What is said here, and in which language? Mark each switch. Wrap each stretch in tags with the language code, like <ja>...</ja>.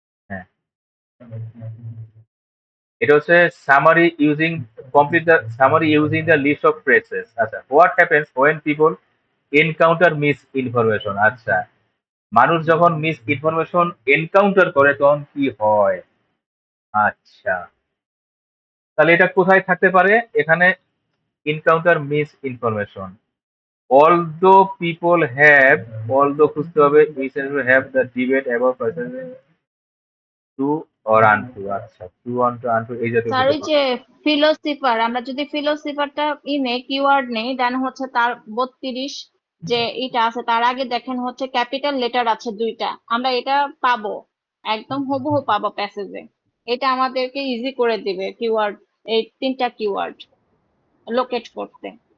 <en>হ্যাঁ, এটা হচ্ছে summary using, complete the summary using the list of phrases. আচ্ছা, what happens when people encounter miss information?</en> <bn>আচ্ছা, মানুষ যখন মিস ইনফরমেশন এনকাউন্টার করে তখন কি হয়? আচ্ছা, তাহলে এটা কোথায় থাকতে পারে? এখানে encounter miss information,</bn> <en>although people have,</en> <bn>although খুঁজতে হবে,</bn> <en>have the debate about true or untrue।</en> <bn>আচ্ছা, true or untrue এই জাতীয় স্যার কিছু ওই প্রশ্ন। যে ফিলোসিফার, আমরা যদি ফিলোসিফারটা কিওয়ার্ড নেই, দেন হচ্ছে তার 32 যে এটা আছে, তার আগে দেখেন হচ্ছে ক্যাপিটাল লেটার আছে দুইটা, আমরা এটা পাবো, একদম হুবহু পাবো প্যাসেজে। এটা আমাদেরকে ইজি করে দিবে কিওয়ার্ড, এই তিনটা কিওয়ার্ড লোকেট করতে।</bn>